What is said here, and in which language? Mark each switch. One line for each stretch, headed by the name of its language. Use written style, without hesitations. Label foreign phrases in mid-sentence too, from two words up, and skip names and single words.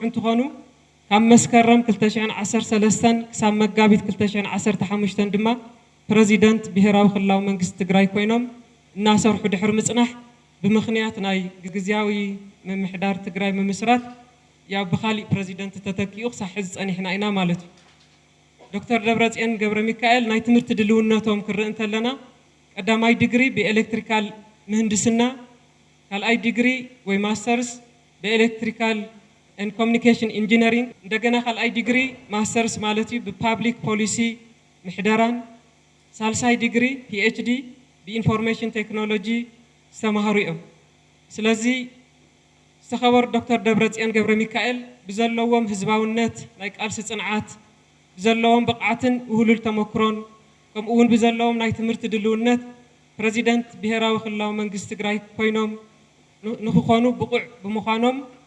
Tigrinya: እንትኾኑ ካብ መስከረም 2013 ክሳብ መጋቢት 2015 ድማ ፕሬዚደንት ብሄራዊ ክልላዊ መንግስቲ ትግራይ ኮይኖም እናሰርሑ ድሕሪ ምጽናሕ ብምኽንያት ናይ ግዝያዊ ምምሕዳር ትግራይ ምምስራት ያው ብኻሊእ ፕሬዚደንት ተተኪኡ ክሳብ ሕዚ ጸኒሕና ኢና ማለት እዩ ዶክተር ደብረጽዮን ገብረ ሚካኤል ናይ ትምህርቲ ድልውነቶም ክርኢ እንተለና ቀዳማይ ዲግሪ ብኤሌክትሪካል ምህንድስና ካልኣይ ዲግሪ ወይ ማስተርስ ብኤሌክትሪካል
English: and communication engineering
Tigrinya: እንደገና ካልኣይ ዲግሪ ማስተርስ ማለት እዩ ብፓብሊክ ፖሊሲ ምሕደራን ሳልሳይ ዲግሪ PhD ብኢንፎርሜሽን ቴክኖሎጂ ዝተማሃሩ እዮም ስለዚ ዝተኸበሩ ዶክተር ደብረጽዮን ገብረ ሚካኤል ብዘለዎም ህዝባውነት ናይ ቃልሲ ጽንዓት ብዘለዎም ብቕዓትን ውህሉል ተመክሮን ከምኡ እውን ብዘለዎም ናይ ትምህርቲ ድልውነት ፕሬዚደንት ብሄራዊ ክልላዊ መንግስቲ ትግራይ ኮይኖም ንክኾኑ ብቁዕ ብምዃኖም